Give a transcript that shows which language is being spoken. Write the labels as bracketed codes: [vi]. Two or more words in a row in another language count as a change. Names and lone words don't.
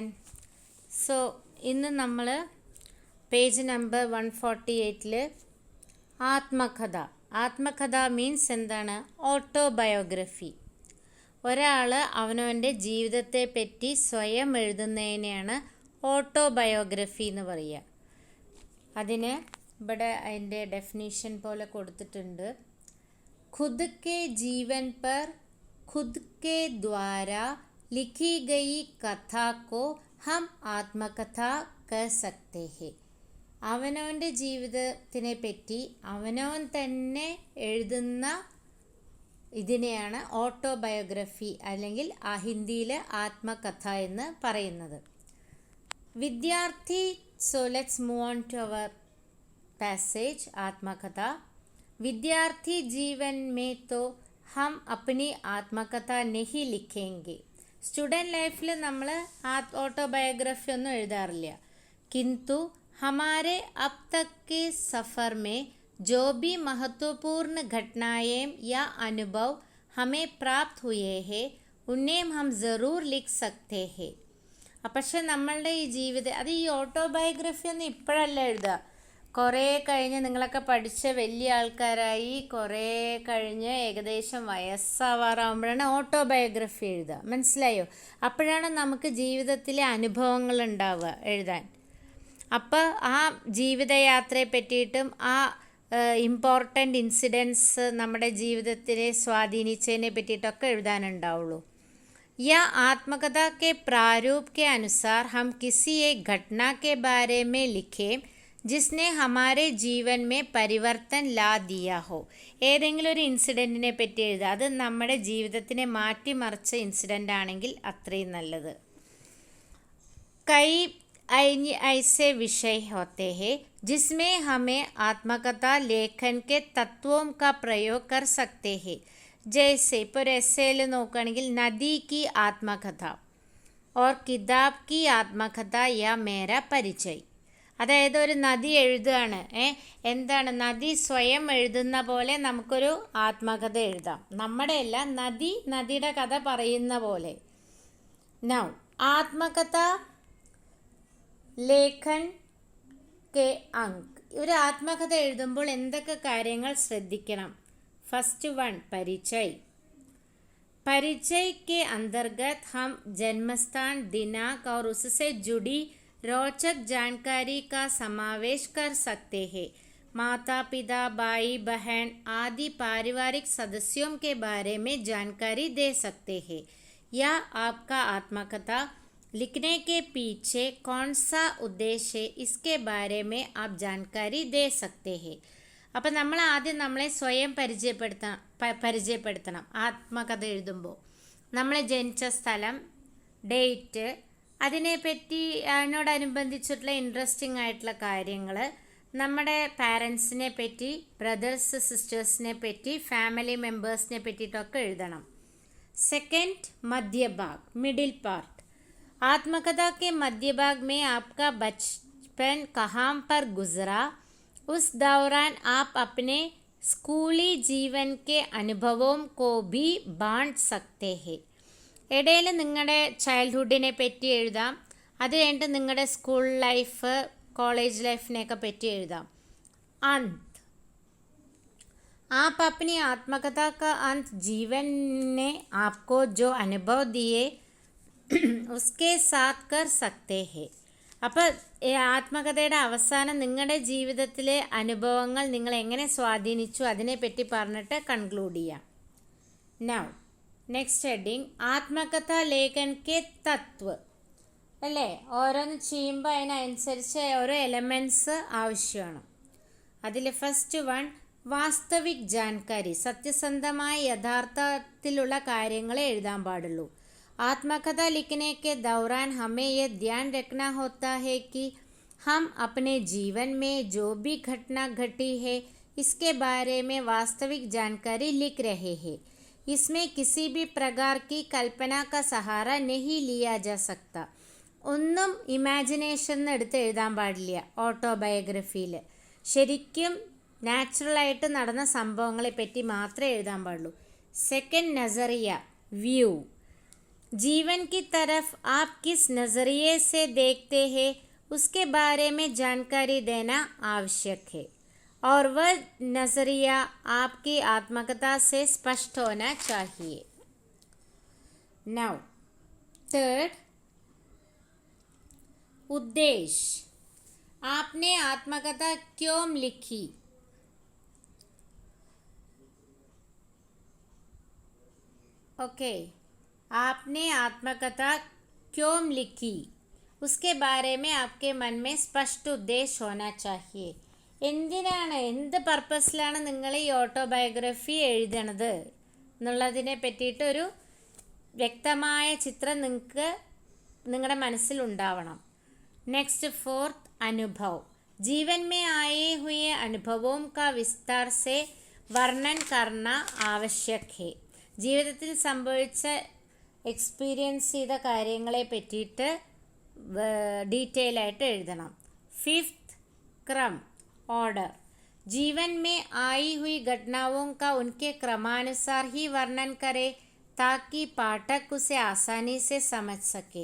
[ml] സോ ഇന്ന് നമ്മൾ [en] page number [ml] 148 ആത്മകഥ മീൻസ് എന്താണ്? ഓട്ടോബയോഗ്രഫി. ഒരാൾ അവനവൻ്റെ ജീവിതത്തെ പറ്റി സ്വയം എഴുതുന്നതിനെയാണ് ഓട്ടോബയോഗ്രഫി എന്ന് പറയുക. അതിന് ഇവിടെ അതിൻ്റെ ഡെഫിനീഷൻ പോലെ കൊടുത്തിട്ടുണ്ട്. [hi] खुद के जीवन पर खुद के द्वारा लिखी गई कथा को हम आत्मकथा कह सकते हैं. [ml] അവനവൻ്റെ ജീവിതത്തിനെ പറ്റി അവനവൻ തന്നെ എഴുതുന്ന ഇതിനെയാണ് ഓട്ടോബയോഗ്രഫി അല്ലെങ്കിൽ ഹിന്ദിയിൽ ആത്മകഥ എന്ന് പറയുന്നത്. വിദ്യാർത്ഥി. [en] so let's move on to our passage ആത്മകഥ. [hi] विद्यार्थी जीवन में तो हम अपनी आत्मकथा नहीं लिखेंगे. [en] student life [ml] നമ്മൾ ഓട്ടോബയോഗ്രഫി ഒന്നും എഴുതാറില്ല. [hi] किंतु हमारे अब तक के सफ़र में जो भी महत्वपूर्ण घटनाएं या अनुभव हमें प्राप्त हुए हैं उन्हें हम ज़रूर लिख सकते हैं. [ml] പക്ഷെ നമ്മളുടെ ഈ ജീവിതം അത് ഈ ഓട്ടോബയോഗ്രഫി ഒന്നും ഇപ്പോഴല്ല എഴുതുക. കുറേ കഴിഞ്ഞ് നിങ്ങളൊക്കെ പഠിച്ച വലിയ ആൾക്കാരായി കുറേ കഴിഞ്ഞ് ഏകദേശം വയസ്സാവാറാകുമ്പോഴാണ് ഓട്ടോബയോഗ്രഫി എഴുതുക. മനസ്സിലായോ? അപ്പോഴാണ് നമുക്ക് ജീവിതത്തിലെ അനുഭവങ്ങൾ ഉണ്ടാവുക എഴുതാൻ. അപ്പോൾ ആ ജീവിതയാത്രയെ പറ്റിയിട്ടും ആ [en] important incidents [ml] നമ്മുടെ ജീവിതത്തിനെ സ്വാധീനിച്ചതിനെ പറ്റിയിട്ടൊക്കെ എഴുതാനുണ്ടാവുള്ളൂ. [hi] या आत्मकथा के प्रारूप के अनुसार हम किसी एक घटना के बारे में लिखें जिसने हमारे जीवन में परिवर्तन ला दिया हो. [ml] ഏതെങ്കിലും ഒരു ഇൻസിഡൻറ്റിനെ പറ്റി എഴുതുക. അത് നമ്മുടെ ജീവിതത്തിനെ മാറ്റിമറിച്ച ഇൻസിഡൻ്റ് ആണെങ്കിൽ അത്രയും നല്ലത്. [hi] കൈ ऐसे विषय होते हैं जिसमें हमें आत्मकथा लेखन के तत्वों का प्रयोग कर सकते हैं. जैसे [ml] ഇപ്പോൾ ഒരു എസ്സേയിൽ നോക്കുകയാണെങ്കിൽ [hi] നദി की आत्मकथा और किताब की आत्मकथा या मेरा परिचय. [ml] അതായത് ഒരു നദി എഴുതുകയാണ്. എന്താണ് നദി സ്വയം എഴുതുന്ന പോലെ നമുക്കൊരു ആത്മകഥ എഴുതാം. നമ്മുടെ അല്ല, നദിയുടെ കഥ പറയുന്ന പോലെ. [hi] നൗ आत्मकथा लेखन के अंग. [ml] ഒരു ആത്മകഥ എഴുതുമ്പോൾ എന്തൊക്കെ കാര്യങ്ങൾ ശ്രദ്ധിക്കണം? [en] first one പരിചയ്. [hi] परिचय के अंतर्गत हम जन्मस्थान, दिनांक और उससे जुड़ी रोचक जानकारी का समावेश कर सकते हैं. माता पिता, भाई बहन आदि पारिवारिक सदस्यों के बारे में जानकारी दे सकते हैं. या आपका आत्मकथा लिखने के पीछे कौन सा उद्देश्य है इसके बारे में आप जानकारी दे सकते हैं. [ml] അപ്പം നമ്മൾ ആദ്യം നമ്മളെ സ്വയം പരിചയപ്പെടുത്തണം. ആത്മകഥ എഴുതുമ്പോൾ നമ്മൾ ജനിച്ച സ്ഥലം, ഡേറ്റ്, അതിനെപ്പറ്റി അതിനോടനുബന്ധിച്ചിട്ടുള്ള ഇൻട്രസ്റ്റിംഗ് ആയിട്ടുള്ള കാര്യങ്ങൾ, നമ്മുടെ പാരൻസിനെ പറ്റി, [en] brothers sisters [ml] പറ്റി, [en] family members [ml] പറ്റിയിട്ടൊക്കെ എഴുതണം. [en] സെക്കൻഡ് മധ്യഭാഗ്, middle part. [hi] ആത്മകഥ के मध्य भाग में आपका बचपन कहाँ पर गुजरा, उस दौरान आप अपने स्कूली जीवन के अनुभवों को भी बांट सकते हैं. [ml] ഇടയിൽ നിങ്ങളുടെ ചൈൽഡ്ഹുഡിനെ പറ്റി എഴുതാം. അത് കഴിഞ്ഞിട്ട് നിങ്ങളുടെ [en] school life, [ml] കോളേജ് ലൈഫിനെയൊക്കെ പറ്റി എഴുതാം. [hi] अंत आप अपनी आत्मकथा का अंत जीवन ने आपको जो अनुभव दिए उसके साथ कर सकते हैं. [ml] അപ്പോൾ ആത്മകഥയുടെ അവസാനം നിങ്ങളുടെ ജീവിതത്തിലെ അനുഭവങ്ങൾ നിങ്ങൾ എങ്ങനെ സ്വാധീനിച്ചു അതിനെപ്പറ്റി പറഞ്ഞിട്ട് കൺക്ലൂഡ് ചെയ്യാം. [en] now next heading [hi] आत्मकथा लेखन के तत्व. [ml] അല്ലേ? ഓരോന്ന് ചെയ്യുമ്പോൾ അതിനനുസരിച്ച് ഓരോ എലമെൻറ്റ്സ് ആവശ്യമാണ്. [hi] അതിൽ [en] first one [hi] वास्तविक जानकारी. [ml] സത്യസന്ധമായ യഥാർത്ഥത്തിലുള്ള കാര്യങ്ങളെ എഴുതാൻ പാടുള്ളൂ. [hi] आत्मकथा लिखने के दौरान हमें यह ध्यान रखना होता है कि हम अपने जीवन में जो भी घटना घटी है इसके बारे में वास्तविक जानकारी लिख रहे हैं. इसमें किसी भी प्रकार की कल्पना का सहारा नहीं लिया जा सकता. [ml] ഒന്നും ഇമാജിനേഷൻ എടുത്ത് എഴുതാൻ പാടില്ല ഓട്ടോബയോഗ്രഫിയിൽ. ശരിക്കും നാച്ചുറലായിട്ട് നടന്ന സംഭവങ്ങളെ പറ്റി മാത്രമേ എഴുതാൻ പാടുള്ളൂ. [en] സെക്കൻഡ് നസറിയ, വ്യൂ. [hi] जीवन की तरफ आप किस नज़रिए से देखते हैं उसके बारे में जानकारी देना आवश्यक है और वह नज़रिया आपकी आत्मकथा से स्पष्ट होना चाहिए. [en] Now, third, [hi] उद्देश्य. आपने आत्मकथा क्यों लिखी? ओके, आपने आत्मकथा क्यों लिखी उसके बारे में आपके मन में स्पष्ट उद्देश्य होना चाहिए. [ml] എന്ത് പർപ്പസിലാണ് നിങ്ങൾ ഈ ഓട്ടോബയോഗ്രഫി എഴുതണത് എന്നുള്ളതിനെ പറ്റിയിട്ടൊരു വ്യക്തമായ ചിത്രം നിങ്ങൾക്ക് നിങ്ങളുടെ മനസ്സിലുണ്ടാവണം. [en] next, fourth, അനുഭവ്. [hi] जीवन में आए हुए अनुभवों का विस्तार से वर्णन करना आवश्यक है. [ml] ജീവിതത്തിൽ സംഭവിച്ച എക്സ്പീരിയൻസ് ചെയ്ത കാര്യങ്ങളെ പറ്റിയിട്ട് ഡീറ്റെയിൽ ആയിട്ട് എഴുതണം. [en] ഫിഫ്ത്ത്, [hi] क्रम, ऑर्डर. जीवन में आई हुई घटनाओं का उनके क्रमानुसार ही वर्णन करें ताकि पाठक उसे आसानी से समझ सके.